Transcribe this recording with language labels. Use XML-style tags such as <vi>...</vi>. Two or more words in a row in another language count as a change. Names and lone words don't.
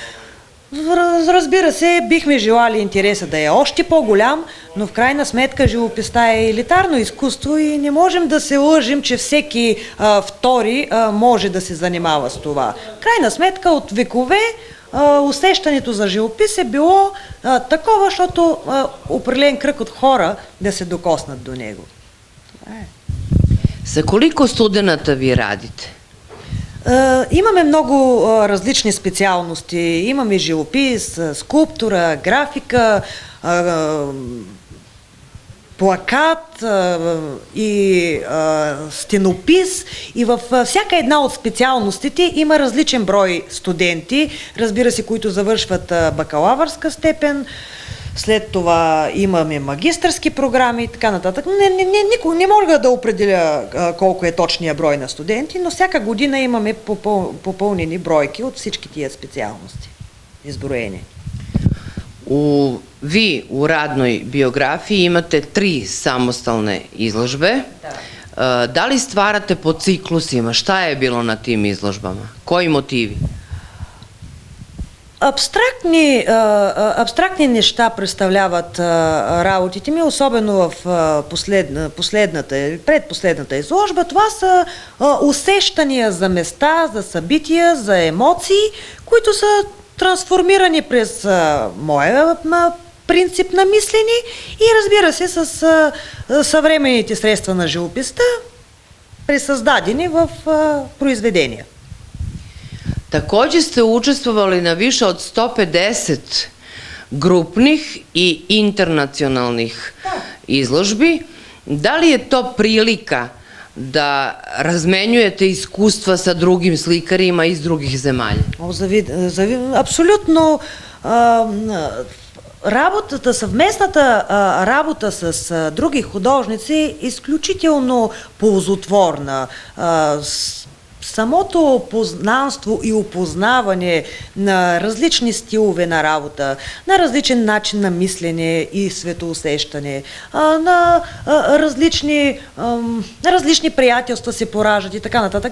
<bg>Разбира се, бихме желали интереса да е още по-голям, но в крайна сметка живописта е елитарно изкуство и не можем да се лъжим, че всеки втори може да се занимава с това. В крайна сметка от векове усещането за живопис е било такова, защото определен кръг от хора да се докоснат до него. Това е.</bg> <sr>Sa koliko studenata vi radite?</sr> <bg>Имаме много различни специалности. Имаме живопис, скулптура, графика, плакат и стенопис. И във всяка една от специалностите има различен брой студенти, разбира се, които завършват бакалавърска степен. след това имаме магистърски програми и така нататък. Никога не мога да определя колко е точния брой на студенти, но всяка година имаме попълнени бройки от всички тия специалности, изброени.</bg> <sr>Vi u radnoj biografiji imate 3 samostalne izložbe. Da li stvarate po ciklusima? Šta je bilo na tim izložbama? Koji motivi?</sr> <bg>Абстрактни неща представляват работите ми, особено в предпоследната изложба. Това са усещания за места, за събития, за емоции, които са трансформирани през моя принцип на мислене и, разбира се, с съвременните средства на живописта, пресъздадени в произведения.</bg> <sr>Takođe ste učestvovali na više od 150 grupnih i internacionalnih izložbi. Da li je to prilika da razmenjujete iskustva sa drugim slikarima iz drugih zemalja?</sr> <bg>Абсолютно. Съвместната работа с други художници е изключително ползотворна. Самото познанство и опознаване на различни стилове на работа, на различен начин на мислене и светоусещане, на различни приятелства се пораждат и така нататък.</bg>